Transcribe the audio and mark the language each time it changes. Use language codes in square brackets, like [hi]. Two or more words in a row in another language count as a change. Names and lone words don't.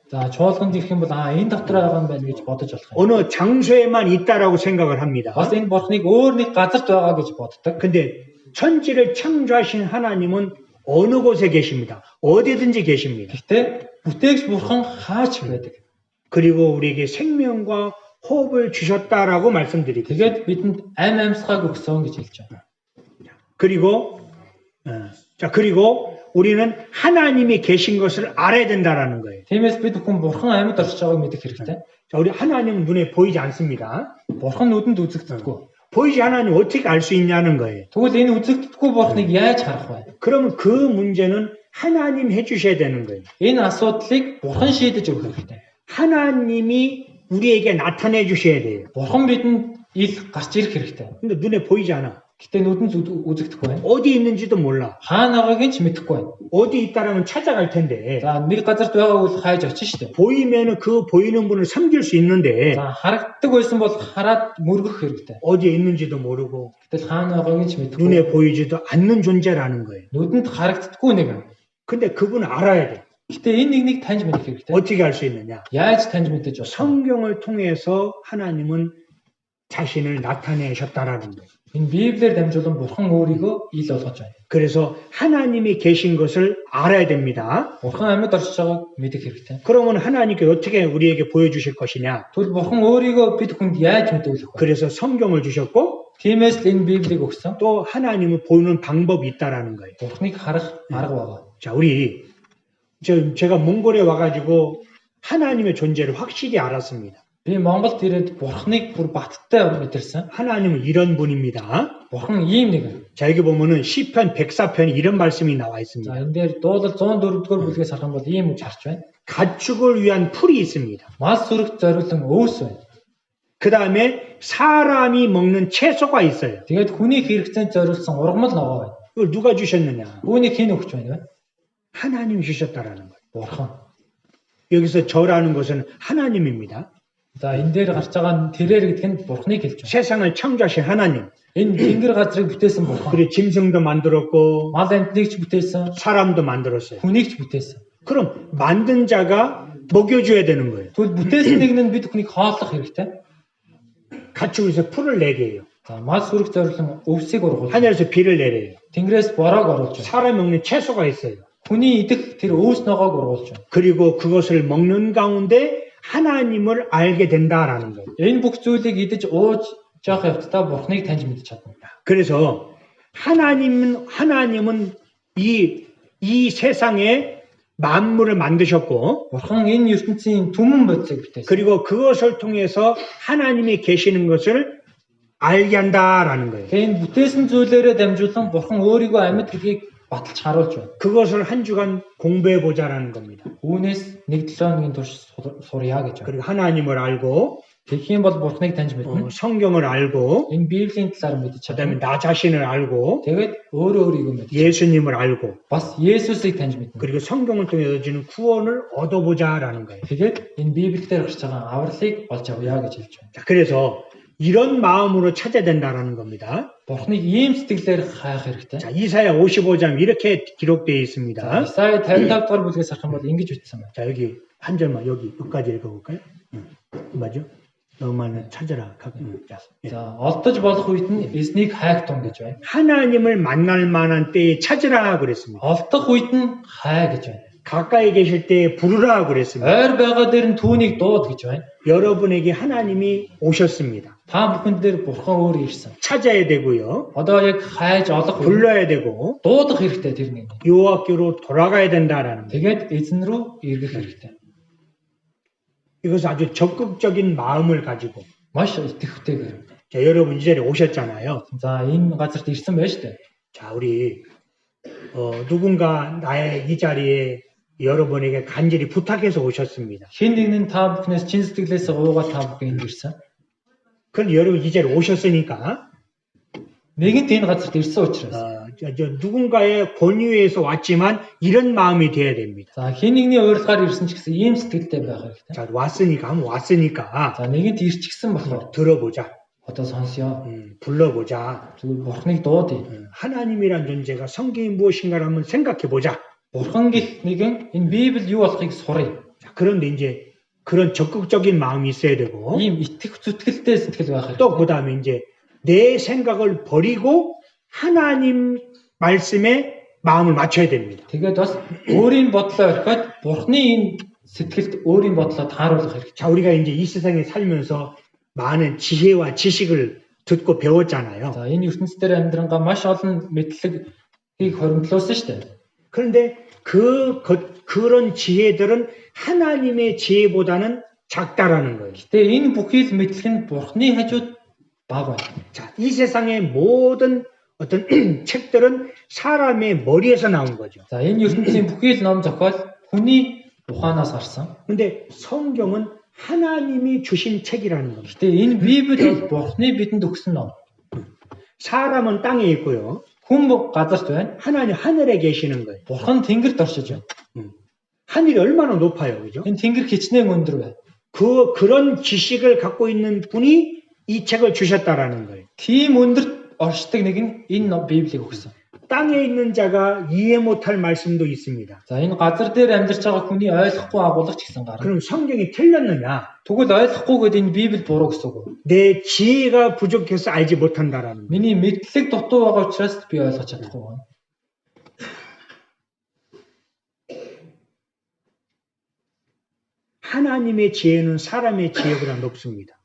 [mn] За чуулганд ирэх юм бол энэ дотор байгаа юм байна гэж бодож болох юм. [ko] 어느 장소에만 있다라고 생각을 합니다. [mn] Бас энэ бурханыг өөр нэг газарт байгаа гэж боддог. [ko] 근데 천지를 창조하신 하나님은 어느 곳에 계십니다. 어디든지 계십니다. [mn] Гэхдээ бүтээгч бурхан хаач байдаг. [ko] 그리고 우리에게 생명과 호흡을 주셨다라고 말씀드리고 [mn] Тэгээд бидэнд амьсгааг өгсөн гэж хэлж байна. [ko] 그리고 그리고 우리는 하나님이 계신 것을 알아야 된다라는 거예요. [mn] Тиймээс бид бүхэн бурхан амьд орж байгааг мэдэх хэрэгтэй. [ko] 자, 우리 하나님은 눈에 보이지 않습니다. [mn] Бурхан нүдэнд үзэгдэхгүй. [ko] 보이지 하나님 어떻게 알 수 있냐는 거예요. [mn] Тэгвэл энэ үзэгдэхгүй бурханыг яаж харах вэ? [ko] 그러면 그 문제는 하나님 해주셔야 되는 거예요. [mn] Энэ асуудлыг бурхан шийдэж өгөх хэрэгтэй. [ko] 하나님이 우리에게 나타내 주셔야 돼요. [mn] Бурхан бидэнд ил гарч ирэх хэрэгтэй. [ko] 근데 눈에 보이지 않아. [mn] Гэтэ нүдэнд үзэгдэхгүй байна. [ko] 어디 있는지도 몰라. [mn] Хаана байгааг ч мэдэхгүй байна. [ko] 어디 있다라면 찾아갈 텐데 [mn] За нэг газарт байгааг бол хайж очих штеп. [ko] 보이면은 그 보이는 분을 섬길 수 있는데 [mn] За харагддаг байсан бол хараад мөргөх хэрэгтэй. [ko] 어디에 있는지도 모르고 [mn] Гэтэл хаана байгааг ч мэдэхгүй. [ko] 눈에 보이지도 않는 존재라는 거예요. [mn] Нүдэнд харагддаггүй нэг. [ko] 근데 그분을 알아야 돼. [mn] Гэтэ энэ нэгнийг таньж мэдэх хэрэгтэй. [ko] 어떻게 알 수 있느냐? [mn] Яаж таньж мэдэж болох вэ? [ko] 성경을 통해서 하나님은 자신을 나타내셨다라는 거예요. [mn] Энэ Библиэр дамжуулан бурхан өөрийгөө ил болгож байна. [ko] 그래서 하나님이 계신 것을 알아야 됩니다. [mn] Бурхан амьд орж байгааг мэдэх хэрэгтэй. [ko] 그러면 하나님께 어떻게 우리에게 보여주실 것이냐? [mn] Тэгвэл бурхан өөрийгөө бид хүнд яаж мэдүүлэх вэ? [ko] 그래서 성경을 주셨고 [mn] Тиймээс л энэ Библийг өгсөн. [ko] 또 하나님을 보는 방법이 있다라는 거예요. [mn] Бурханыг харах арга байгаа. [ko] 자, 우리 제가 몽골에 와가지고 하나님의 존재를 확실히 알았습니다. [mn] Би Монголд ирээд бурханыг бүр баттай мэдэрсэн. [ko] 하나님은 이런 분입니다. [mn] Бурхан ийм нэг. [ko] 자, 여기 보면은 시편 104편 이런 말씀이 나와 [mn] За [ko] 있습니다. [mn] энэ дээр дуулал 104-р бүлгээс харах юм бол ийм үг гарч байна. [ko] 가축을 위한 풀이 있습니다. [mn] Мас сүрэгт зориулсан өвс байна. [ko] 그 다음에 사람이 먹는 채소가 있어요. [mn] Тэгээд хүний хэрэгцээнд зориулсан ургамал ногоо байна. [ko] 이걸 누가 주셨느냐? [mn] Үүнийг хэн өгч байна вэ? [ko] 하나님이 주셨다라는 거예요. [mn] Бурхан. [ko] 여기서 저라는 것은 하나님입니다. [mn] За энэ дээр гарч байгаа тэрээр гэдэг нь бурханыг хэлж байна. [ko] 세상을 창조하신 하나님. [mn] Энэ тэнгэр газрыг бүтээсэн бурхан. [ko] 그리고 짐승도 만들었고 [mn] Мал амьтныг ч бүтээсэн, [ko] 사람도 만들었어요. [mn] хүнийг ч бүтээсэн. [ko] 그럼 만든 자가 먹여줘야 되는 거예요. [mn] Тэгвэл бүтээсэн нэг нь бид бүхнийг хооллох хэрэгтэй. [ko] 가축에서 풀을 내게 해요. [mn] За мал сүрэгт зориулсан өвсийг ургуул. [ko] 하늘에서 비를 내려요. [mn] Тэнгэрээс бороог оруулж байна. [ko] 사람이 먹는 채소가 있어요. [mn] Хүний идэх тэр өвс ногоог ургуулж байна. [ko] 그리고 그것을 먹는 가운데 하나님을 알게 된다라는 거예요. [mn] Энэ бүх зүйлийг идэж ууж жоох явцдаа бурхныг таньж мэдж чадна. [ko] 그래서 하나님은 이 세상에 만물을 만드셨고 [mn] Бурхан энэ ертөнцийн түмэн бодлыг бүтээсэн. [ko] 그리고 그것을 통해서 하나님이 계시는 것을 알게 한다라는 거예요. [mn] Тэгээ энэ бүтээсэн зүйлээрээ дамжуулан Бурхан өөрийгөө амьд гэдгийг баталж харуулж байна. [ko] 그것을 한 주간 공부해 보자라는 겁니다. [mn] Үүнээс 1-7 хоногийн турш сурья гэж байна. [ko] 그리고 하나님을 알고 [mn] Тэгэх юм бол Бурханыг таньж мэднэ. [ko] 성경을 알고 [mn] Энэ Библийн талаар мэдж [ko] 그다음에 [mn] чадна. [ko] 나 자신을 알고 [mn] Тэгээд өөрөө өөрийгөө мэдж. [ko] 예수님을 알고 [mn] Бас Есүсийг таньж мэднэ. [ko] 그리고 성경을 통해서 주는 구원을 얻어보자라는 거예요. [mn] Тэгээд энэ Библиэлд гарч байгаа авралыг олж авъя гэж хэлж байна. [ko] 자, 그래서 이런 마음으로 찾아야 된다라는 겁니다. [mn] Бурханыг ийм сэтгэлээр хайх хэрэгтэй. [ko] 자, 이사야 55장 이렇게 기록되어 [mn] За, [ko] 있습니다. [mn] Исаи 55 дугаар бүлгээс харах юм бол ингэж бичсэн байна. [ko] 자, 여기 한 절만 여기 끝까지 읽어볼까요? 맞죠? 너만을 찾아라. 자, 예. [mn] За, олдож болох үед нь эзнийг хайх тун гэж байна. [ko] 하나님을 만날 만한 때에 찾으라 그랬습니다. [mn] Олдох үед нь хай гэж байна. [ko] 가까이 계실 때에 부르라 그랬습니다. [mn] Ойр байгаа дээр нь түүнийг дууд гэж байна. [ko] 여러분에게 하나님이 오셨습니다. [mn] Та бүхэн дээр Бурхан өөр ирсэн. [ko] 찾아야 되고요. [mn] Одоо яг хайж олох үед [ko] 불러야 되고 [mn] дуудах хэрэгтэй тэр нэг. [ko] 여호와께로 돌아가야 된다라는 거예요. [mn] Тэгээд эзэн рүү эргэх хэрэгтэй. [ko] 이것은 아주 적극적인 마음을 가지고 [mn] Маш итгэвтэйгээр. [ko] 자, 여러분 이 자리에 오셨잖아요. [mn] За, энэ газарт ирсэн байж тээ. [ko] 자, 우리 누군가 나의 이 자리에 여러분에게 간절히 부탁해서 오셨습니다. [mn] Хэн нэгэн та бүхнээс чин сэтгэлээс уугаад та бүхэн энд ирсэн. [ko] 그럼 여러분 이 자리에 오셨으니까 [mn] Нэгэнт энэ газарт ирсэн учраас. [ko] 누군가의 권유에서 왔지만 이런 마음이 돼야 됩니다. [mn] За, хэн нэгний урилгаар ирсэн ч гэсэн ийм сэтгэлтэй байх хэрэгтэй. [ko] 자, 왔으니까 [mn] За, нэгэнт ирчихсэн болохоор [ko] 들어보자. [mn] одоо сонсё. [ko] 불러보자. [mn] Зүгээр Бурханыг дуудъя. [ko] 하나님이란 존재가 성경이 무엇인가를 한번 생각해 보자. [mn] Бурхан гэх нэгэн энэ Библи юу болохыг сурыг. [ko] 자, 그런데 이제 그런 적극적인 마음이 있어야 되고 [mn] Ийм итгэх зүтгэлтэй сэтгэл байх [ko] 또 [mn] хэрэгтэй. [ko] 그다음에 이제 내 생각을 버리고 하나님 말씀에 마음을 맞춰야 됩니다. [mn] Тэгээд бас өөрийн бодлоо орхиод Бурханы энэ сэтгэлд өөрийн бодлоо тааруулах хэрэгтэй. [ko] 자, 우리가 이제 이 세상에 살면서 많은 지혜와 지식을 듣고 배웠잖아요. [mn] За, энэ ертөнцийн дээр амьдрангаа маш олон мэдлэгийг хоригдлуулсан шүү дээ. [ko] 그런데 그런 지혜들은 하나님의 지혜보다는 작다라는 거예요. [mn] Гэтэ энэ бүхий л мэдлэг нь Бурханы хажууд бага байна. [ko] 자, 이 세상의 모든 어떤 책들은 사람의 머리에서 나온 거죠. [mn] За, энэ ертөнцийн бүхий л ном зохиол хүний ухаанаас гарсан. [ko] 근데 성경은 하나님이 주신 책이라는 겁니다. [mn] Гэтэ энэ Библи бол Бурханы бидэнд өгсөн ном. [ko] 사람은 땅에 있고요. [mn] Хүн газарт байна. [ko] 하나님 하늘에 계시는 거예요. [mn] Бурхан тэнгэрт оршиж байна. [ko] 하늘이 얼마나 높아요. 그죠? [mn] Энэ тэнгэр хичнээн өндөр байна. [ko] 그런 지식을 갖고 있는 분이 이 책을 주셨다라는 거예요. [mn] Тийм өндөрт оршдог нэг нь энэ Библийг өгсөн. [ko] 땅에 있는 자가 이해 못할 말씀도 있습니다. [mn] За, энэ газар дээр амьдарч байгаа хүний ойлгохгүй агуулгач гэсэн гарна. [ko] 그럼 성경이 틀렸느냐? [mn] Тэгвэл ойлгохгүйгээд энэ Библи буруу гэсэн үг. [ko] 내 지혜가 부족해서 알지 못한다라는 거예요. [mn] Миний мэдлэг дутуу байгаа учраас би ойлгож чадахгүй байна. [ko] 하나님의 지혜는 사람의 지혜보다 높습니다.